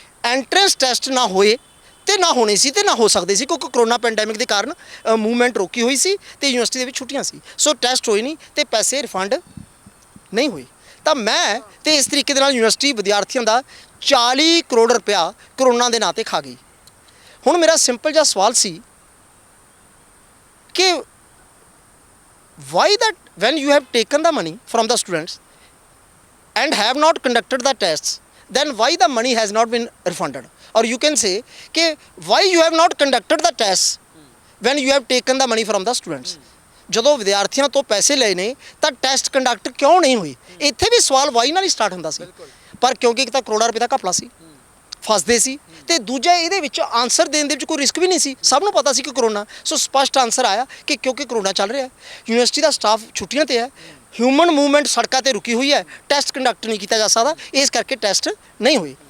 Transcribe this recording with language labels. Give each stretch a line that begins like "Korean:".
Punjabi: Entrance test ਨਾ ਹੋਏ ਤੇ ਨਾ ਹੋਣੇ ਸੀ ਤੇ ਨਾ ਹੋ ਸਕਦੇ ਸੀ ਕਿਉਂਕਿ ਕਰੋਨਾ ਪੈਂਡੈਮਿਕ ਦੇ ਕਾਰਨ ਮੂਵਮੈਂਟ ਰੋਕੀ ਹੋਈ ਸੀ ਤੇ ਯੂਨੀਵਰਸਿਟੀ ਦੇ ਵਿੱਚ ਛੁੱਟੀਆਂ ਸੀ। ਸੋ ਟੈਸਟ ਹੋਏ ਨਹੀਂ ਤੇ ਪੈਸੇ ਰਿਫੰਡ ਨਹੀਂ ਹੋਏ। ਤਾਂ ਮੈਂ ਤੇ ਇਸ ਤਰੀਕੇ ਦੇ ਨਾਲ ਯੂਨੀਵਰਸਿਟੀ ਵਿਦਿਆਰਥੀਆਂ ਦਾ 40 ਕਰੋੜ ਰੁਪਇਆ ਕਰੋਨਾ ਦੇ ਨਾਂ ਤੇ ਖਾ ਗਈ। ਹੁਣ ਮੇਰਾ ਸਿੰਪਲ ਜਿਹਾ ਸਵਾਲ ਸੀ ਕਿ Y
English: that when you have taken the money from the students and have not conducted the tests, then why the money has not been refunded? Or you can say
Hindi: कि
English: why you have not conducted the tests when you have taken the money from the students?
Punjabi: ਜਦੋਂ ਵਿਦਿਆਰਥੀਆਂ ਤੋਂ ਪੈਸੇ ਲਏ ਨੇ ਤਾਂ test conduct ਕਿਉਂ ਨਹੀਂ ਹੋਏ? ਇੱਥੇ ਵੀ ਸਵਾਲ ਵਾਈ ਨਾਲ ਹੀ ਸਟਾਰਟ ਹੁੰਦਾ ਸੀ, ਪਰ ਕਿਉਂਕਿ ਇੱਕ ਤਾਂ ਕਰੋੜਾਂ ਰੁਪਏ ਦਾ ਘਪਲਾ ਸੀ, ਫਸਦੇ ਸੀ, ਤੇ ਦੂਜਾ ਇਹਦੇ ਵਿੱਚ ਆਨਸਰ ਦੇਣ ਦੇ ਵਿੱਚ ਕੋਈ ਰਿਸਕ ਵੀ ਨਹੀਂ ਸੀ, ਸਭ ਨੂੰ ਪਤਾ ਸੀ ਕਿ ਕਰੋਨਾ। ਸੋ ਸਪਸ਼ਟ ਆਨਸਰ ਆਇਆ ਕਿ ਕਿਉਂਕਿ ਕਰੋਨਾ ਚੱਲ ਰਿਹਾ, ਯੂਨੀਵਰਸਿਟੀ ਦਾ ਸਟਾਫ ਛੁੱਟੀਆਂ ਤੇ ਹੈ, ਹਿਊਮਨ ਮੂਵਮੈਂਟ ਸੜਕਾਂ ਤੇ ਰੁਕੀ ਹੋਈ ਹੈ, ਟੈਸਟ ਕੰਡਕਟ ਨਹੀਂ ਕੀਤਾ ਜਾ ਸਕਦਾ, ਇਸ ਕਰਕੇ ਟੈਸਟ ਨਹੀਂ ਹੋਏ।